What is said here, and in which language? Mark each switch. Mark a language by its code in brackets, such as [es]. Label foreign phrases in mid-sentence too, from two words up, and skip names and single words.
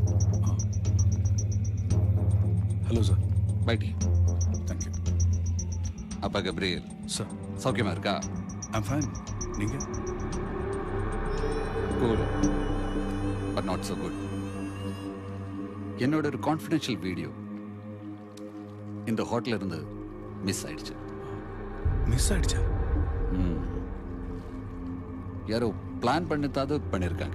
[en] hello sir. [hi] बैठिए. [en] thank you. [ta] அப்பா गब्रियल. सर. சௌக்கியமா இருக்கா? [en] I'm fine. நீங்க? Cool. But not so good. [ta] என்னோட ஒரு [en] confidential video [ta] இந்த ஹோட்டல்ல இருந்து மிஸ் ஆயிடுச்சு. மிஸ் ஆயிடுச்சா? யாரோ பிளான் பண்ணித்தாவது பண்ணிருக்காங்க.